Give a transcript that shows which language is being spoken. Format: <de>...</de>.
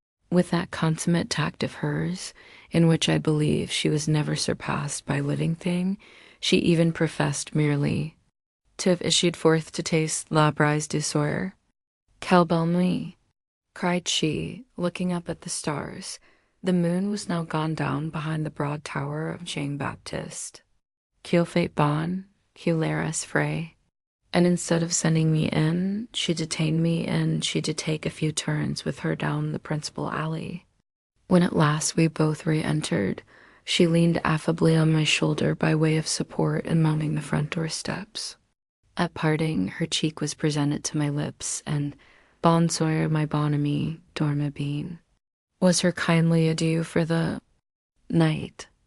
<en>With that consummate tact of hers, in which I believe she was never surpassed by living thing, she even professed merely to have issued forth to taste</en> <fr>la brise du soir. "Quelle belle nuit!"</fr> <en>cried she, looking up at the stars. The moon was now gone down behind the broad tower of Jean Baptiste.</en> <fr>"Qu'il fait bon, qu'il l'air est frais."</fr> <en>And instead of sending me in, she detained me and she to take a few turns with her down the principal alley. When at last we both re-entered, she leaned affably on my shoulder by way of support in mounting the front door steps. At parting, her cheek was presented to my lips, and</en> <fr>"Bonsoir, my bonne amie, dormez bien,"</fr> <en>was her kindly adieu for the night.</en>